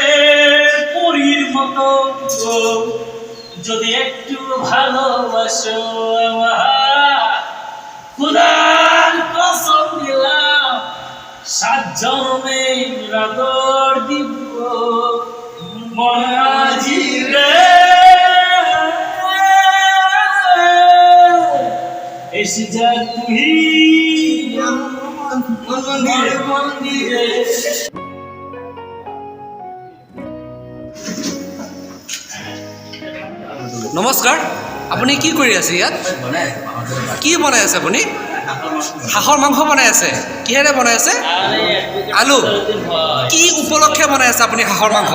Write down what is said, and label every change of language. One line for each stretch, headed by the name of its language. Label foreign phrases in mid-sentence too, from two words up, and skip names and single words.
Bangla: পরীর মতো যদি একটু ভালোবাসো আমার খুদার কসম দিলাম 7 জন্মের আদর দিব মনাজি রে এসে যা তুই মন্দিরে।
Assamese: নমস্কাৰ, আপুনি কি কৰি আছে ইয়াত? কি বনাই আছে আপুনি? হাঁহৰ মাংস বনাই আছে। কিহেৰে বনাই আছে? আলু। কি উপলক্ষে বনাই আছে আপুনি হাঁহৰ মাংস?